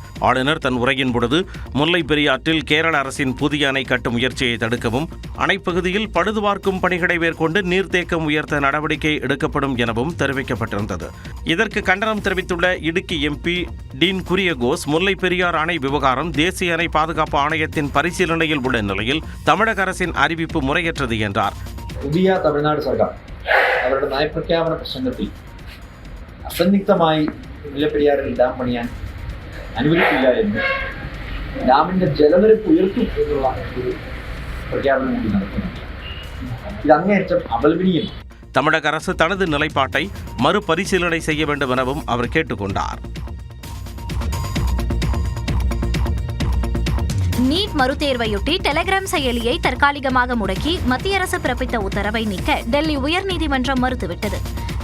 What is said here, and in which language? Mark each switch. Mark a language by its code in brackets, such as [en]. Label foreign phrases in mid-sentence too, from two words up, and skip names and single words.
[ta] ஆளுநர் தன் உரையின் பொழுது முல்லை பெரியாற்றில் கேரள அரசின் புதிய அணை கட்டும் முயற்சியை தடுக்கவும், அணைப்பகுதியில் பழுதுபார்க்கும் பணிகளை மேற்கொண்டு நீர்த்தேக்கம் உயர்த்த நடவடிக்கை எடுக்கப்படும் எனவும் தெரிவிக்கப்பட்டிருந்தது. இதற்கு கண்டனம் தெரிவித்துள்ள இடுக்கி எம்பி டீன் குரியகோஸ், முல்லை பெரியார் அணை விவகாரம் தேசிய அணை பாதுகாப்பு ஆணையத்தின் பரிசீலனையில் உள்ள நிலையில் தமிழக அரசின் அறிவிப்பு முறையற்றது என்றார். [ml] പുതിയ തമിഴ്നാട് സർക്കാർ അവരുടെ നയപ്രഖ്യാപന പ്രസംഗത്തിൽ അസന്നിഗ്ധമായി മുല്ലപ്പെരിയാറിൽ ഡാം പണിയാൻ അനുവദിക്കില്ല എന്ന് ഡാമിന്റെ ജലനിരപ്പ് ഉയർത്തും എന്നുള്ള ഒരു പ്രഖ്യാപനം കൂടി നടത്തുന്നുണ്ട്. ഇത് അങ്ങേയറ്റം അപലപനീയമാണ്. [ta] தமிழக அரசு தனது நிலைப்பாட்டை மறுபரிசீலனை செய்ய வேண்டும் எனவும் அவர் கேட்டுக்கொண்டார். நீட் மறுதேர்வையொட்டி டெலிகிராம் செயலியை தற்காலிகமாக முடக்கி மத்திய அரசு பிறப்பித்த உத்தரவை நீக்க டெல்லி உயர்நீதிமன்றம் மறுத்துவிட்டது.